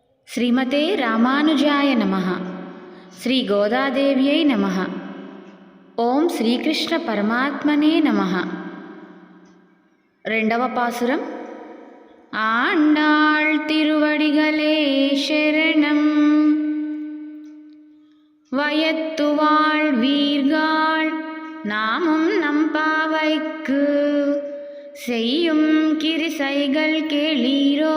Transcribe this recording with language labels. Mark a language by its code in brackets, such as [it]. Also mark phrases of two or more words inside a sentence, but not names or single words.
[sa] श्रीमते रामानुजाय नमः। श्री गोदादेव्यै नमः। ओम श्रीकृष्ण परमात्मने नमः। [ta] ரெண்டவ பாசுரம். ஆண்டாள் திருவடிகளே சரணம். வயத்துவாள் வீர்காள் நாமும் நம்பாவைக்கு செய்யும் கிரிசைகள் கேளீரோ.